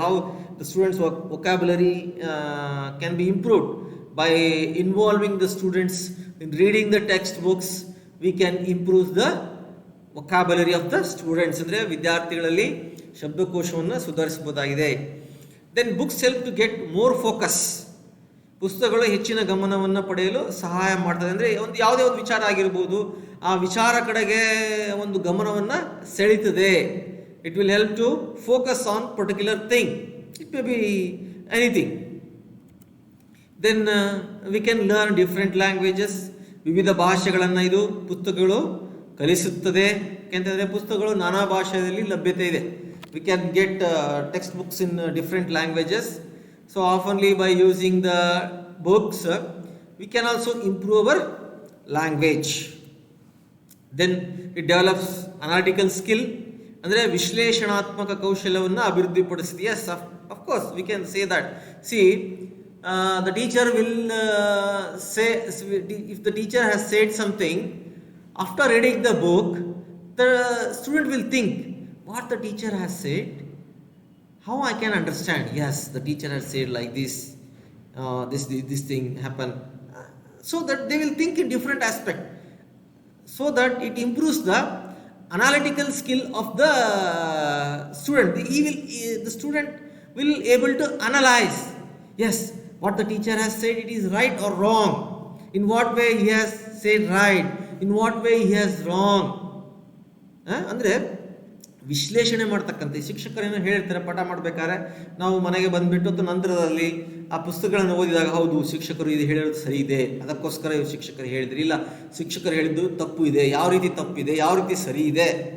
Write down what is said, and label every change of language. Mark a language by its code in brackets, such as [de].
[en] How the students vocabulary can be improved? By involving the students in reading the textbooks, we can improve the vocabulary of the students. [kn] ಅಂದರೆ ವಿದ್ಯಾರ್ಥಿಗಳಲ್ಲಿ ಶಬ್ದಕೋಶವನ್ನು ಸುಧಾರಿಸಬಹುದಾಗಿದೆ. [en] Then books help to get more focus. [kn] ಪುಸ್ತಕಗಳು ಹೆಚ್ಚಿನ ಗಮನವನ್ನು ಪಡೆಯಲು ಸಹಾಯ ಮಾಡ್ತದೆ. ಅಂದರೆ ಒಂದು ಯಾವುದೇ ಒಂದು ವಿಚಾರ ಆಗಿರ್ಬೋದು, ಆ ವಿಚಾರ ಕಡೆಗೆ ಒಂದು ಗಮನವನ್ನು ಸೆಳೀತದೆ. [en] It will help to focus on particular thing. It may be anything. Then we can learn different languages. [kn] ವಿವಿಧ ಭಾಷೆಗಳನ್ನು ಇದು ಪುಸ್ತಕಗಳು ಕಲಿಸುತ್ತದೆ. ಯಾಕೆಂತಂದರೆ ಪುಸ್ತಕಗಳು ನಾನಾ ಭಾಷೆಯಲ್ಲಿ ಲಭ್ಯತೆ ಇದೆ. [en] We can get textbooks in different languages. So oftenly by using the books, we can also improve our language. Then it develops analytical skill. [kn] ಅಂದರೆ ವಿಶ್ಲೇಷಣಾತ್ಮಕ ಕೌಶಲ್ಯವನ್ನು ಅಭಿವೃದ್ಧಿಪಡಿಸಿದೆ. [en] Yes, of course we can say that. See, the teacher will say, if the teacher has said something, after reading the book, the student will think, what the teacher has said, how I can understand. Yes, the teacher has said like this, this thing happened, so that they will think in different aspect, so that it improves the analytical skill of the student. The student will able to analyze, yes, what the teacher has said, it is right or wrong, in what way he has said right, in what way he has wrong. [kn] ಅಂದರೆ ವಿಶ್ಲೇಷಣೆ ಮಾಡ್ತಕ್ಕಂಥ ಶಿಕ್ಷಕರೇನೋ ಹೇಳಿರ್ತಾರೆ ಪಾಠ ಮಾಡಬೇಕಾದ್ರೆ, ನಾವು ಮನೆಗೆ ಬಂದುಬಿಟ್ಟು ನಂತರದಲ್ಲಿ ಆ ಪುಸ್ತಕಗಳನ್ನು ಓದಿದಾಗ, ಹೌದು ಶಿಕ್ಷಕರು ಇದು ಹೇಳಿರೋದು ಸರಿ ಇದೆ, ಅದಕ್ಕೋಸ್ಕರ ಶಿಕ್ಷಕರು ಹೇಳಿದ್ರು, ಇಲ್ಲ ಶಿಕ್ಷಕರು ಹೇಳಿದ್ದು ತಪ್ಪು ಇದೆ, ಯಾವ ರೀತಿ ತಪ್ಪಿದೆ, ಯಾವ ರೀತಿ ಸರಿ ಇದೆ.